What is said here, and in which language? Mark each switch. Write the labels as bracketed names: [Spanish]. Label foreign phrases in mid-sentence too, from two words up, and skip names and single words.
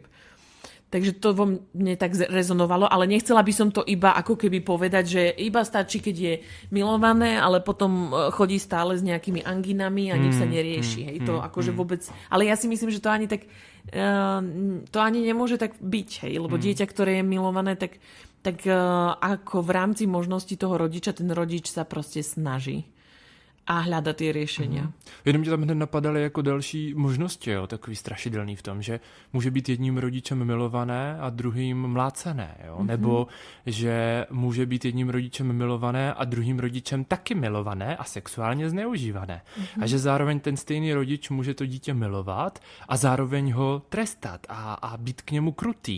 [Slovak] Takže to vo mne tak rezonovalo, ale nechcela by som to iba ako keby povedať, že iba stačí, keď je milované, ale potom chodí stále s nejakými anginami a nič sa nerieši. Hej, to akože vôbec... Ale ja si myslím, že to ani tak... to ani nemôže tak byť, hej, lebo dieťa, ktoré je milované, tak ako v rámci možnosti toho rodiča, ten rodič sa proste snaží a hľada tie riešenia. [Czech] Jenom mě tam hned napadaly jako další možnosti, jo, takový strašidelný v tom, že může být jedním rodičem milované a druhým mlácené, jo? Nebo že může být jedním rodičem milované a druhým rodičem taky milované a sexuálně zneužívané. A že zároveň ten stejný rodič může to dítě milovat a zároveň ho trestat a být k němu krutý.